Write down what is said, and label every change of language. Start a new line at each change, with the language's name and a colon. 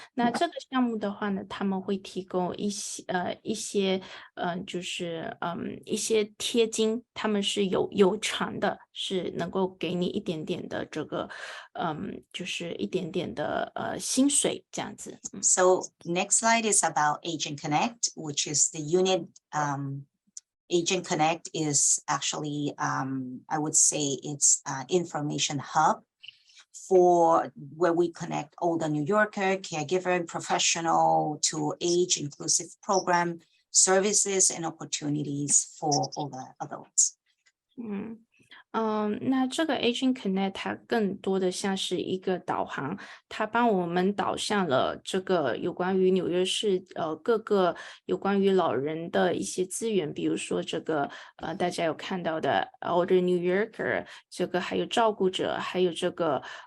Chinese: 那这个项目的话呢，他们会提供一些就是一些贴金，他们是有偿的，是能够给你一点点的这个就是一点点的薪水这样子。
English: So next slide is about Aging Connect, which is the unit. Aging Connect is actually, I would say it's an information hub for where we connect older New Yorker, caregiver, professional to age inclusive program services and opportunities for older adults.
Chinese: 那这个 Aging Connect 它更多的像是一个导航，它帮我们导向了这个有关于纽约市各个有关于老人的一些资源，比如说这个大家有看到的 Older New Yorker， 这个还有照顾者，还有这个